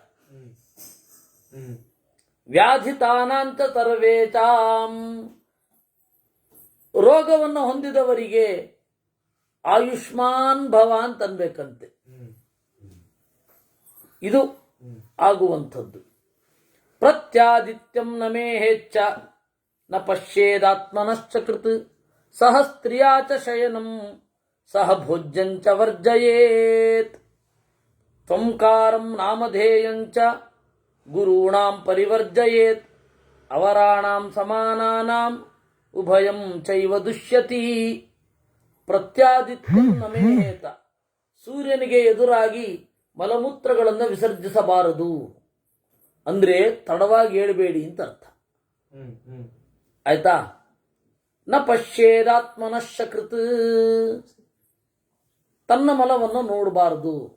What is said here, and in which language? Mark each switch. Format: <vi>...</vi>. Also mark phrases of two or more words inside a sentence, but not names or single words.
<sa>ವ್ಯಾಧಿತಾನಾಂತ ಸರ್ವೇಚಾಂ,</sa> <kn>ರೋಗವನ್ನು ಹೊಂದಿದವರಿಗೆ</kn> <sa>ಆಯುಷ್ಮಾನ್ ಭವ</sa> <kn>ಅಂತ ಅನ್ಬೇಕಂತೆ. ಇದು ಆಗುವಂಥದ್ದು.</kn> <sa>ಪ್ರತ್ಯಾದಿತ್ಯಂ ನಮೇ ಹೆಚ್ಚ ನ ಪಶ್ಯೇದಾತ್ಮನಶ್ಚ ಕೃತ್ ಸಹ ಸ್ತ್ರೀಯಾ ಚ ಶಯನಂ ಸಹ ಭೋಜ್ಯಂಚ ವರ್ಜಯೇತ್. ತ್ವಂಕಾರಂ ನಾಮಧೇಯಂಚ ಗುರುಣಾಂ ಪರಿವರ್ಜಯೇತ್ ಅವರಾಣಾಂ ಸಮಾನಾನಾಂ ಉಭಯಂ ಚೈವ ದುಷ್ಯತಿ. ಪ್ರತ್ಯಾದಿತ್ಯಂ ನಮೇತ,</sa> <kn>ಸೂರ್ಯನಿಗೆ ಎದುರಾಗಿ ಮಲಮೂತ್ರಗಳನ್ನು ವಿಸರ್ಜಿಸಬಾರದು ಅಂದ್ರೆ ತಡವಾಗಿ ಏಳಬೇಡಿ ಅಂತ ಅರ್ಥ. ಆಯ್ತಾ?</kn> <sa>ನ ಪಶ್ಯೇದಾತ್ಮನಶ್ಚ ಕೃತ್,</sa> <kn>ತನ್ನ ಮಲವನ್ನು ನೋಡಬಾರದು.</kn>